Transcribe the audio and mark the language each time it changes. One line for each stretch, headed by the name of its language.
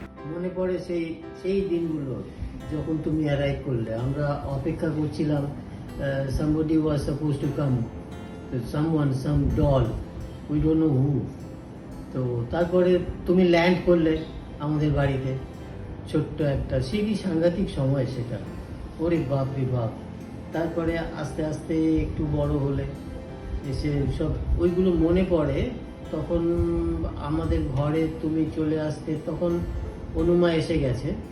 Bangla: মনে পড়ে সেই দিনগুলো যখন তুমি অ্যারাইভ করলে। আমরা অপেক্ষা করছিলাম,
English: somebody was supposed to come, some doll, we don't know who.
Bangla: তো তারপরে তুমি ল্যান্ড করলে আমাদের বাড়িতে, ছোট্ট একটা, সে কি সাংঘাতিক সময় সেটা, ওরে বাপ রে বাপ। তারপরে আস্তে আস্তে একটু বড় হলে এসে সব ওইগুলো মনে পড়ে, তখন আমাদের ঘরে তুমি চলে আসতে, তখন অনুমা এসে গেছে।